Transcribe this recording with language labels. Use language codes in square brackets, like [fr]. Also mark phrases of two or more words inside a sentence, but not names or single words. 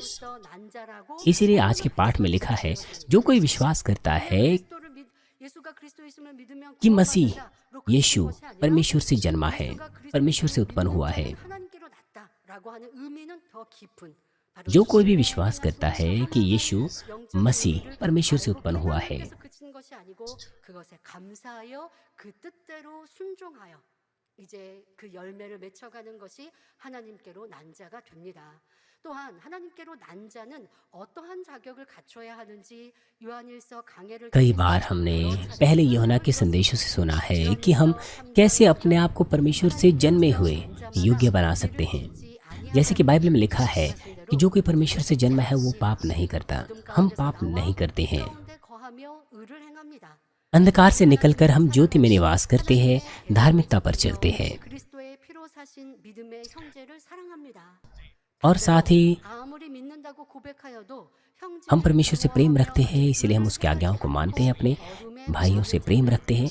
[hi] इसीलिए आज के पाठ में लिखा है, जो कोई विश्वास करता है कि मसीह यीशु परमेश्वर से जन्मा है, परमेश्वर से उत्पन्न हुआ है, जो कोई भी विश्वास करता है कि यीशु मसीह परमेश्वर से उत्पन्न हुआ है, [ko] 이제 그 열매를 맺혀가는 것이 하나님께로 난 자가 됩니다. 또한 하나님께로 난 자는 어떠한 자격을 갖춰야 하는지 요한일서 강해를 [hi] कई बार हमने पहले यूहन्ना के संदेशों से सुना है कि हम कैसे अपने आप को परमेश्वर से जन्मे हुए योग्य बना सकते हैं। जैसे कि बाइबल में लिखा है कि जो कोई परमेश्वर से जन्मा है वो पाप नहीं करता। हम पाप नहीं करते हैं। अंधकार से निकलकर हम ज्योति में निवास करते हैं, धार्मिकता पर चलते हैं और साथ ही हम परमेश्वर से प्रेम रखते हैं, इसलिए हम उसकी आज्ञाओं को मानते हैं, अपने भाइयों से प्रेम रखते हैं।